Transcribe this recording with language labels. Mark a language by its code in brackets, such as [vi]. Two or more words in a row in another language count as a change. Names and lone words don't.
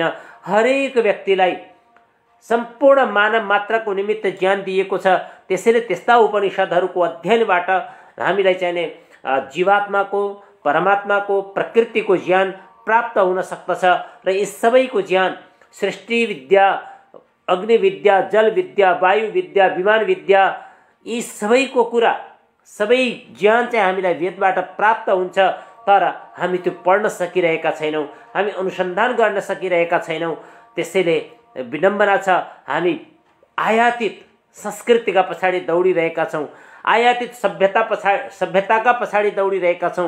[ne] हरेक व्यक्तिलाई सम्पूर्ण मानव मात्रको निमित्त ज्ञान दिएको छ। त्यसैले त्यस्ता उपनिषदहरूको अध्ययनबाट हामीलाई चाहिँ जीवात्माको, परमात्माको, प्रकृतिको ज्ञान प्राप्त हुन सक्दछ। र यी सबैको ज्ञान सृष्टि विद्या, अग्नि विद्या, जल विद्या, वायु विद्या, विमान विद्या, यी सबैको कुरा, सबै ज्ञान चाहिँ हामीलाई वेदबाट प्राप्त हुन्छ। तर हामी त्यो पढ्न सकिरहेका छैनौँ, हामी अनुसन्धान गर्न सकिरहेका छैनौँ। त्यसैले विडम्बना छ, हामी आयातित संस्कृतिका पछाडि दौडिरहेका छौँ, आयातित सभ्यताका पछाडि दौडिरहेका छौँ।